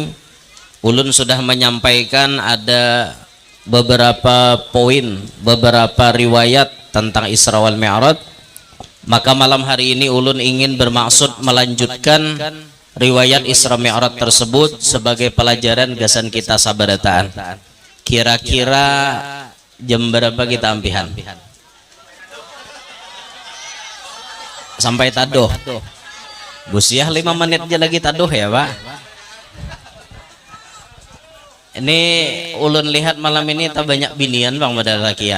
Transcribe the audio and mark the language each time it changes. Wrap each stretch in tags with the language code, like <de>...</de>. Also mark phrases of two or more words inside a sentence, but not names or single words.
<bjn>Ulun sudah menyampaikan ada beberapa poin, beberapa riwayat tentang Isra wal Mi'raj. Maka malam hari ini ulun ingin bermaksud melanjutkan riwayat Isra Mi'raj tersebut sebagai pelajaran gasan kita sabarataan. Kira-kira jam berapa kita ampihan? Sampai tadoh. Busiah 5 menit aja lagi tadoh ya Pak. Ini ulun lihat malam ini tak banyak binian bang pada lakian.</bjn>